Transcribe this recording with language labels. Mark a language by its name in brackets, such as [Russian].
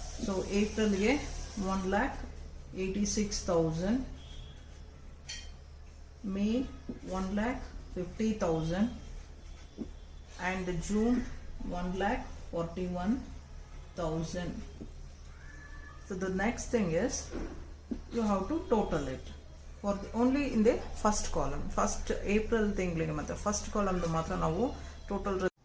[Kannada] So ಏಪ್ರಿಲ್ಗೆ 1,86,000, May 1,50,000, and June 1,41,000. [English] So the next thing is you have to total it for only in the first column. [Kannada] First April ತಿಂಗಳಿಗೆ ಮಾತ್ರ first column ಮಾತ್ರ ನಾವು total.